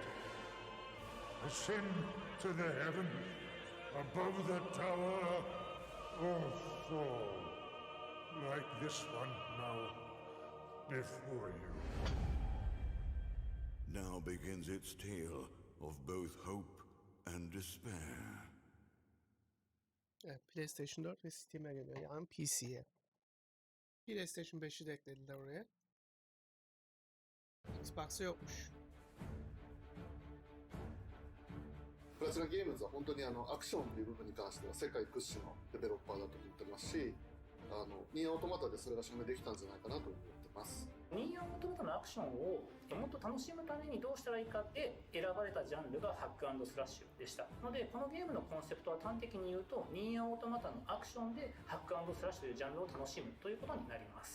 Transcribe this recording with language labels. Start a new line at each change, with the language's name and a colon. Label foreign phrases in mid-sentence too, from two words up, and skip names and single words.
English: Ascend to the heavens above the tower, or fall like this one now before you. Now begins its tale of both hope and despair.
Turkish: Evet, PlayStation 4 ve Steam'e geliyor. Yani PC'ye. PlayStation 5'i de eklediler oraya. Xbox'a yokmuş.
Japanese: プラチナゲームズは本当にアクションという部分に関しては世界屈指のデベロッパーだと思ってますし、ニーアオートマタでそれが証明できたんじゃないかなと思ってます。ニーアオートマタのアクションをもっと楽しむためにどうしたらいいかって選ばれたジャンルがハック&スラッシュでしたので、このゲームのコンセプトは端的に言うとニーアオートマタのアクションでハック&スラッシュというジャンルを楽しむということになります。